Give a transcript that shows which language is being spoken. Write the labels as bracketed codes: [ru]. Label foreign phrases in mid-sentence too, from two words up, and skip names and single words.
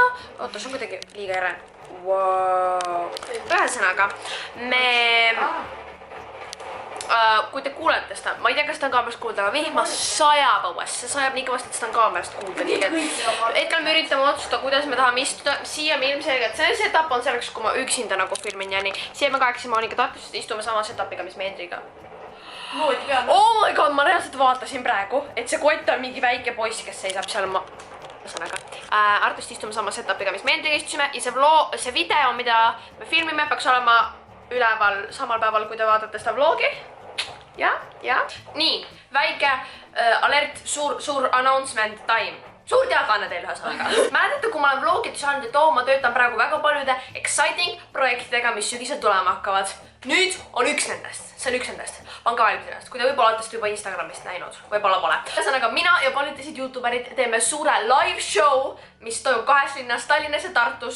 [et] Oota, see on kuidagi liiga ere. Ühesõnaga, me kui te kuulete seda, ma ei tea, kas seda on kaamerast kuulda, aga vihmas sajab õues, see sajab nii kõvasti, et seda on kaamerast kuulda. Nii et hetkel me üritame otsustada, kuidas me tahame istuda. Siia me ilmselgelt, see setup on selleks, kui ma üksinda nagu filmin ja nii. Siia me kahekesi Monika Tartus istume sama setupiga, mis me Hendriga. [en] Oh my god, [et] ma reaalselt vaatasin praegu, et see kott on mingi väike poiss, kes seisab seal Artust istume sama setupiga, mis me Hendriga istusime ja see video, mida me filmime, peaks olema üleval samal päeval, kui te vaatate seda vlogi. Ja. Nii, väike alert, suur [en] announcement time. [et] Suur teadaanne teil ühesõnaga. Mäletate, kui ma olen vlogides olnud, et ma töötan praegu väga paljude exciting projektidega, mis sügisel tulema hakkavad. Nüüd on üks nendest. See on üks nendest. Pange valmis ennast. Kui te võib-olla olete seda juba Instagramist näinud. Võib-olla pole. Ühesõnaga, mina ja paljud teised YouTuberid teeme suure [en] live show, [et] mis toimub 2 linnas, Tallinnas ja Tartus.